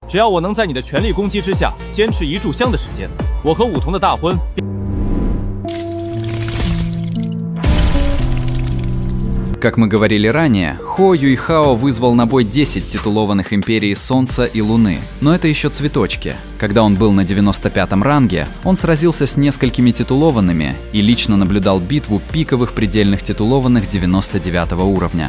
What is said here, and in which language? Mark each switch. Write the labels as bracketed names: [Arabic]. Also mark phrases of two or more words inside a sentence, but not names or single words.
[Chinese] 只要我能在你的全力攻击之下坚持1炷香的时间，我和武童的大婚。 [Russian] Как мы говорили ранее, Хо Юйхао вызвал на бой 10 титулованных империй Солнца и Луны. Но это еще цветочки. Когда он был на 95-м ранге, он сразился с несколькими титулованными и лично наблюдал битву пиковых предельных титулованных 99 уровня.